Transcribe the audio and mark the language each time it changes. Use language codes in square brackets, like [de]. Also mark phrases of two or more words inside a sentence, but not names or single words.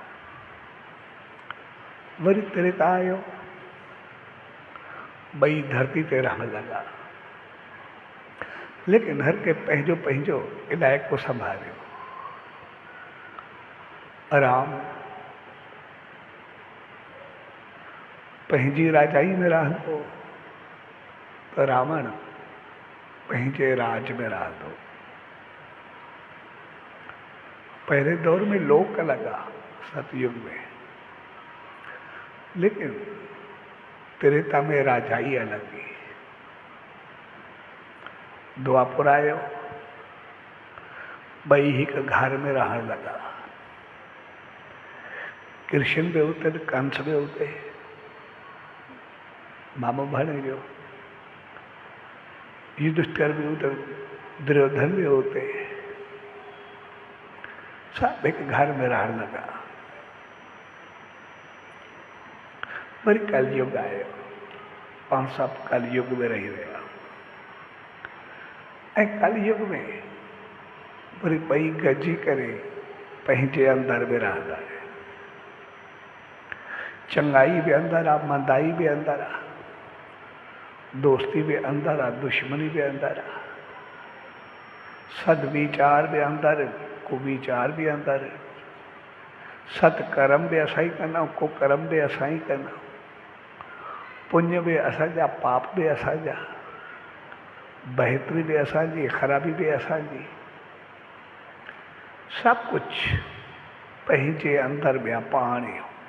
[sd] वरी त्रेता आयो, ॿई धरती ते रहण लॻा, लेकिन हर के पंहिंजो पंहिंजो इलाइक़ो संभालियो। राम पंहिंजी राजाई में रहंदो त रावण पंहिंजे राज में रहंदो। पहले दौर में लोक लगा सतयुग में, लेकिन त्रेता में राजाई अलॻि। द्वापर आयो, ॿई हिकु घर में रहण लॻा। [hi] कृष्ण भी होते तो कंस भी होते, [sd] मामो भाणे जो [hi] युधिष्ठिर भी होते, दुर्योधन भी होते, सब एक घर में रहने लगा। [sd] पर कलयुग आयो और सब कलयुग में रही रहा। कलयुग में पूरी पई गजी करे पंहिंजे अंदर में रहंदा है। चंगाई भी अंदर आ, मंदाई भी अंदर आ, दोस्ती भी अंदर आ, दुश्मनी भी अंदर आ, सदविचार भी अंदर, कुविचार भी अंदर, सत्कर्म भी असां ही कंदा, कुकर्म भी असां ही कंदा, पुण्य भी असांजा, पाप भी असांजा, बेहतरी भी असांजी, ख़राबी भी असांजी, [hi] सब कुछ [sd] पंहिंजे अंदर में पाण ही।